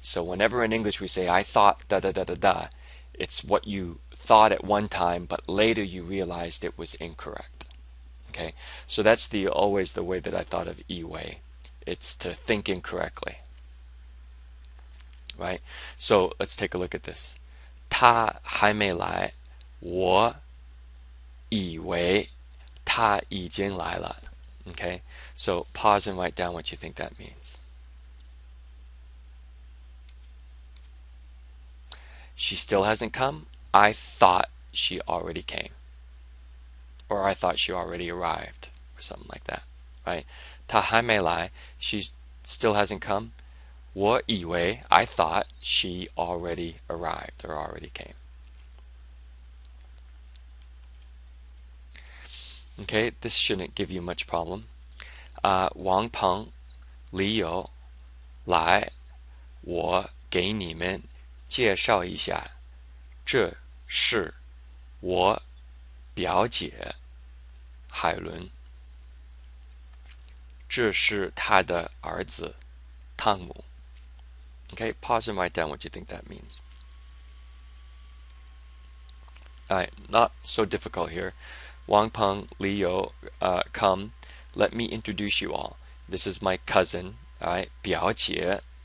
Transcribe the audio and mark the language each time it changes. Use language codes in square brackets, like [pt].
[en] So whenever in English we say I thought da da da da da, it's what you thought at one time, but later you realized it was incorrect. Okay, so that's always the way that I thought of 以为. It's to think incorrectly, right? So let's take a look at this. [zh] 他还没来，我以为他已经来了. [en] Okay, so pause and write down what you think that means. She still hasn't come. I thought she already came. Or I thought she already arrived, or something like that, right? [zh] 她还没来, [en] she still hasn't come. [zh] 我以为, [en] I thought she already arrived or already came. Okay, this shouldn't give you much problem. [zh] 王鹏、李友来，我给你们介绍一下，这是我表姐海伦，这是他的儿子汤姆。 [en] Okay, pause and write down what you think that means. Alright, not so difficult here. Wang Peng, Li You, come. Let me introduce you all. This is my cousin. Alright, 表姐.